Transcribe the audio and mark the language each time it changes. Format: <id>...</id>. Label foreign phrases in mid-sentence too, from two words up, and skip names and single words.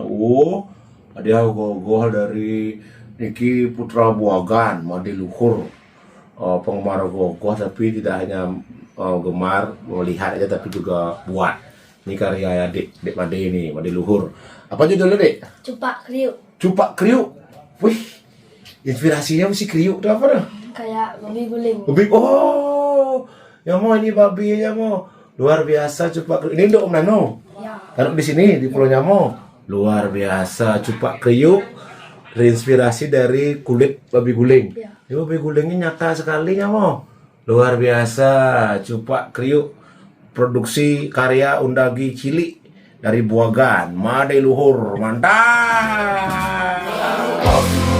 <id>Oh, hadiah gogoh dari Niki Putra Buagan, Made Luhur. Penggemar gogoh tapi tidak hanya gemar melihat aja tapi juga buat. Ini karya ya Dek Made ini, Made Luhur. Apa judulnya, Dek? Cupak kriuk. Cupak kriuk. Wih, inspirasinya mesti kriuk itu apa dah? Kayak babi guling. Babi, oh, yang mau ini babi ya mau luar biasa cupak kriuk. Ini untuk Om Nano. Ya. Taruh di sini di Pulau Nyamo. Luar biasa cupak kriuk terinspirasi dari kulit babi guling. Ya. Ini babi gulingnya nyata sekali Nyamo. Luar biasa cupak kriuk produksi karya Undagi Cili dari Buagan, Made Luhur. Mantap.</id>